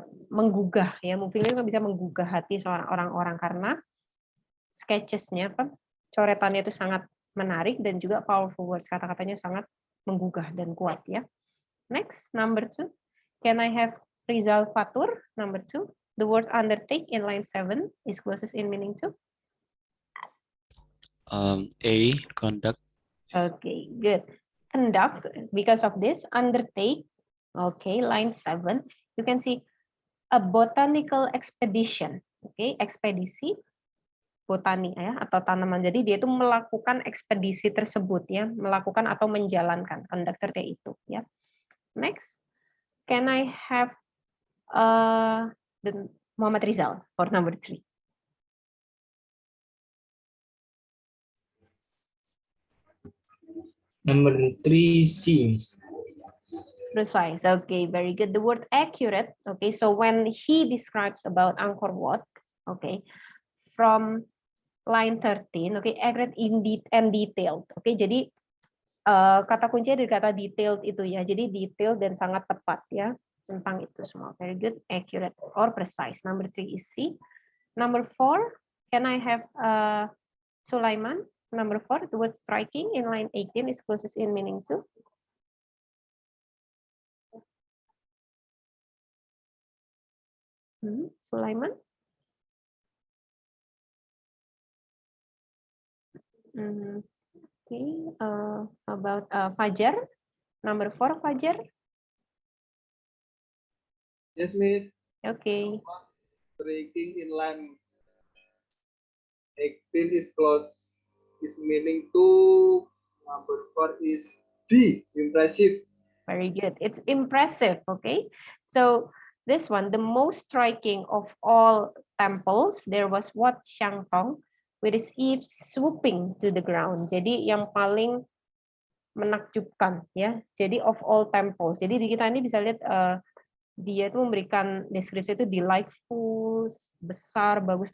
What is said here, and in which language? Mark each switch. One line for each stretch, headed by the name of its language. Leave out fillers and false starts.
Indonesian: Menggugah ya, movingly kan bisa menggugah hati seorang orang-orang karena sketchesnya coretannya itu sangat menarik dan juga
English: powerful words,
Indonesian: kata-katanya sangat menggugah dan kuat ya.
English: Next, number 2, can I have Rizal Fatur? Number 2, the word undertake in line 7 is closest in meaning to? A, conduct. Okay, good. Conduct, because of this, undertake, okay, line 7, you can see a botanical expedition, okay,
Indonesian: ekspedisi botani ya, atau tanaman. Jadi dia itu melakukan ekspedisi tersebut ya, melakukan atau menjalankan, conductor itu ya.
English: Next, can I have the Muhammad Rizal for number 3? Number 3, C. Precise. Okay, very good. The word accurate. Okay, so when he describes about Angkor Wat, okay, from line 13, okay, accurate and detailed.
Indonesian: Okay, jadi kata kuncinya dari kata detailed itu ya. Jadi detailed dan sangat tepat ya. tentang itu semua.
English: Very good, accurate or precise. Number 3 is C. Number 4, can I have Sulaiman? Number 4, the word striking in line 18 is closest in meaning to. Sulaiman? Okay, about Fajar? Number 4, Fajar? Yes, Miss. Okay. Striking in line 18 is close. Is meaning to. Number 4 is D. Impressive. Very good. It's impressive. Okay. So this one, the most striking of all temples, there was what? Shangtong, with its eaves swooping to the ground.
Indonesian: Jadi yang paling menakjubkan, ya. Jadi of all temples. Jadi di kita ini bisa lihat dia tuh memberikan deskripsi itu delightful, besar, bagus.